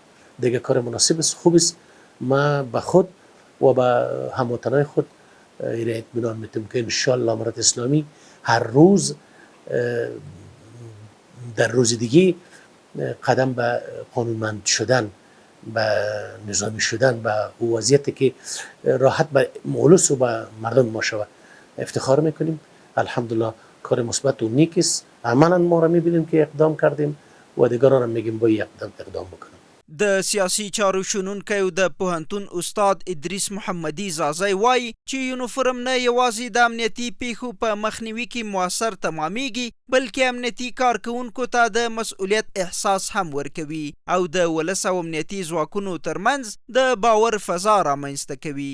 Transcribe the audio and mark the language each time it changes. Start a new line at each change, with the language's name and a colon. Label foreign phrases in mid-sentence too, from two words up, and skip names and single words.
Persian: دیگه کار مناسب است، خوب است. ما به خود و به هموطنان خود این اطمینان میدم که انشالله امارت اسلامی هر روز در روز دیگه قدم به قانونمند شدن، به نظامی شدن، به وضعیتی که راحت به مولوس و به مردم ما شود افتخار میکنیم. الحمدلله کار مثبت و نیک است. عملا ما را میبینیم که اقدام کردیم و دیگران هم میگیم باید اقدام بکنیم.
Pashto: د سیاسي چارو شنونکی او د پوهنتون استاد ادریس محمدي زازی وایي چې یونیفورم نه یوازې د امنیتي پیښو په مخنیوي کې مؤثر تمامیږي بلکې امنیتي کارکوونکو ته د مسؤلیت احساس هم ورکوي او د ولس او امنیتي ځواکونو ترمنځ د باور فضا رامنځته کوي.